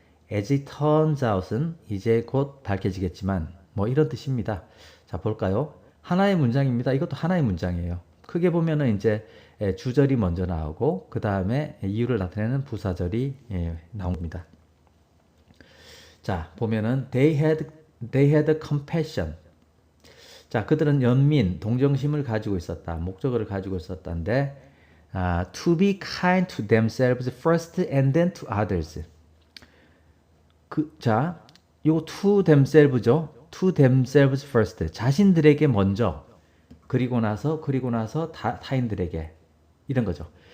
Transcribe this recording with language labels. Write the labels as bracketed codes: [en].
[en] As it turns out [ko] 은 이제 곧 밝혀지겠지만 뭐 이런 뜻입니다. 자, 볼까요? 하나의 문장입니다. 이것도 하나의 문장이에요. 크게 보면은 이제 주절이 먼저 나오고 그 다음에 이유를 나타내는 부사절이 나옵니다. [en] 자, 보면은 they had compassion. [ko] 자, 그들은 연민, 동정심을 가지고 있었다. 목적어를 가지고 있었다는데 [en] to be kind to themselves first and then to others. [ko] 자, 요 [en] to themselves [ko] 죠. [en] to themselves first. [ko] 자신들에게 먼저 그리고 나서 타인들에게 이런 거죠.